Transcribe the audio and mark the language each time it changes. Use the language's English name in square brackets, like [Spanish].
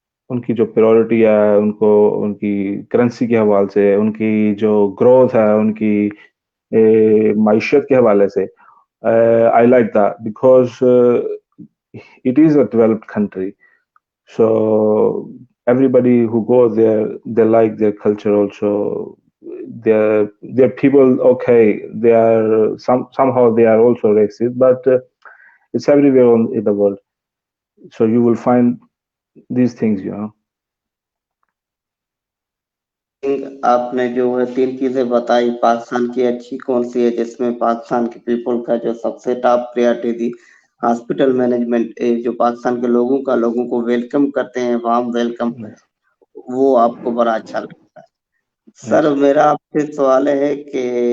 [Urdu] ان کی جو پریورٹی ہے، ان کو ان کی کرنسی کے حوالے سے، ان کی جو گروتھ ہے، ان کی معیشت کے حوالے سے، [English] I like that because it is a developed country. So everybody who goes there, they like their culture also. Their people, okay, they are somehow they are also racist, but it's everywhere in the world. So you will find these things, you know. [Urdu] آپ نے جو ہے 3 چیزیں بتائی، پاکستان کی اچھی کون سی ہے جس میں پاکستان کے پیپل کا جو سب سے ٹاپ پریورٹی تھی ہاسپٹل مینجمنٹ، جو پاکستان کے لوگوں کو ویلکم کرتے ہیں، وارم ویلکم، وہ آپ کو بڑا اچھا لگتا ہے۔ سر میرا آپ سے سوال ہے کہ